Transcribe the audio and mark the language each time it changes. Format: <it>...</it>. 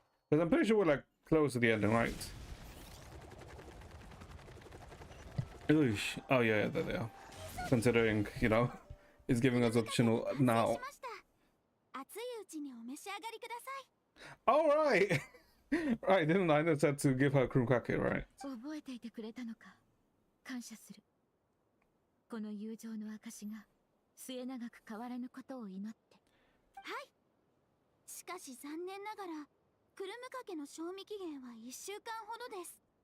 <en>Because I'm pretty sure we're like close to the ending, right? Oosh. Oh yeah, there they are. Considering, you know, it's giving us optional now.</en> <ja>熱いうちにお召し上がりください。</ja> <en>All right. Right, didn't I just said to give her a cream cracker, right?</en> <ja>覚えていてくれたのか。感謝する。この友情の証が末永く変わらぬことを祈って。はい。しかし残念ながらクルムかけの賞味期限は1週間ほどです。</ja>